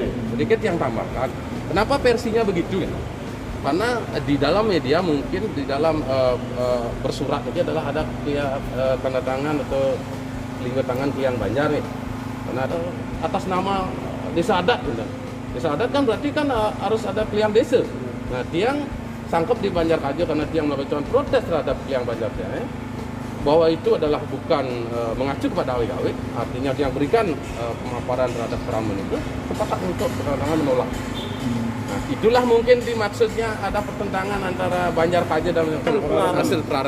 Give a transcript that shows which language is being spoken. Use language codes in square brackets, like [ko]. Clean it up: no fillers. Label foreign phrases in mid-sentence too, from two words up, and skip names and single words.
[id] Sedikit yang tambahkan, kenapa versinya begitu ya? Karena di dalam media mungkin di dalam bersurat itu adalah ada tanda tangan atau lingkar tangan Kliang Banjar nih. Karena atas nama Desa Adat, Desa Adat kan berarti kan harus ada Kliang Desa. Nah, tiang sangkep di Banjar Kajo karena tiang melakukan protes terhadap Kliang Banjar bahwa itu adalah bukan mengacu kepada awik-awik, artinya yang berikan pemaparan terhadap keramun itu sepakat untuk bertentangan menolak. Nah, itulah mungkin dimaksudnya ada pertentangan antara Banjar Kajo dan hasil perarem.